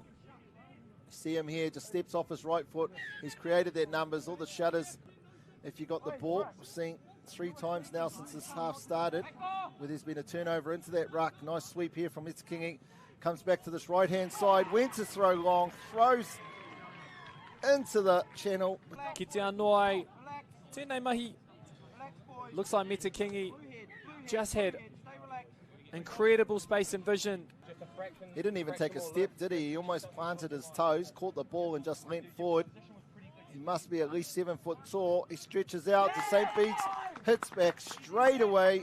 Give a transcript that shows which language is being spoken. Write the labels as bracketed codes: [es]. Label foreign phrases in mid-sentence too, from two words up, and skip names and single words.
[en] See him here, just steps off his right foot. He's created their numbers, all the shutters. If you got the ball, we've seen 3 times now since this half started where there's been a turnover into that ruck. Nice sweep here from Mātakitaki. Comes back to this right-hand side. Went to throw long, throws into the channel. [mi] Ki te anō, tēnei mahi. [en] Looks like Mātakitaki just had incredible space and vision. He didn't even take a step, did he? He almost planted his toes, caught the ball and just leant forward. He must be at least 7 foot tall. He stretches out to St Bede's, hits back straight away.